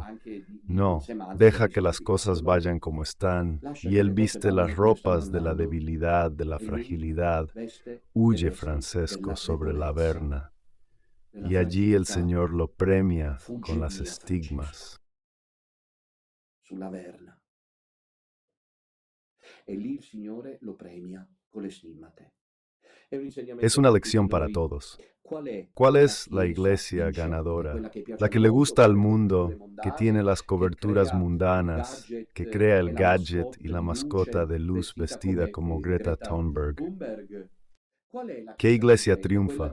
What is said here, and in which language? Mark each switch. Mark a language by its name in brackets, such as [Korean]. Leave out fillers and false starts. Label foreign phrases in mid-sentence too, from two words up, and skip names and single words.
[Spanish] No, deja que las cosas vayan como están, y él viste las ropas de la debilidad, de la fragilidad. Huye Francesco sobre la Averna, y allí el Señor lo premia con las estigmas. [Italian] Sulla Verna. E lì il Signore lo premia con le stimmate. [Spanish] Es una lección para todos. ¿Cuál es la iglesia ganadora? La que le gusta al mundo, que tiene las coberturas mundanas, que crea el gadget y la mascota de luz vestida como Greta Thunberg. ¿Qué iglesia triunfa?